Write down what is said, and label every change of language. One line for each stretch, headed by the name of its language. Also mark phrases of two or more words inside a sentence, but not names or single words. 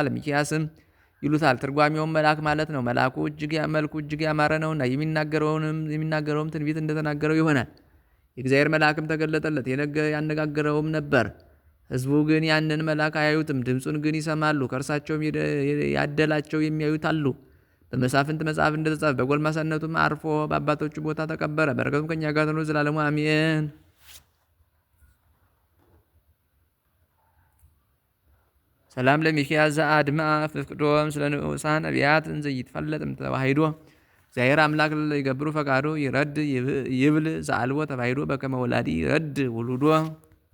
Amharic: ሚክያስም ይሉታል። ትርጓሜውም መልአክ ማለት ነው። መልአኩ መልኩ እጅግ ያማረ ነውና የሚናገረውም ትንቢት እንደተናገረው ይሆናል። የእግዚአብሔር መልአክም ተገለጠለት፣ ያነጋገረውም ነበር። ሕዝቡ ግን ያንን መልአክ አያዩትም፣ ድምፁን ግን ይሰማሉ። ከእርሳቸውም ያደላቸው የሚያዩት አሉ። በመሳፍንት መጽሐፍ እንደተጻፈ በጎልማሳነቱም አርፎ በአባቶቹ ቦታ ተቀበረ። በረከቱም ከኛ ጋር ትኑር ዘላለሙ አሜን።
Geez: ሰላም ለሚክያስ ዘአድማ ፍቅዶም ስለ ንዑሳን ነቢያት እንዘ ይትፈለጥም ተዋሂዶ እግዚአብሔር አምላክ ይገብሩ ፈቃዶ ይረድ ይብል ዘአልቦ ተባሂዶ በከመ ወላዲ ይረድ ውሉዶ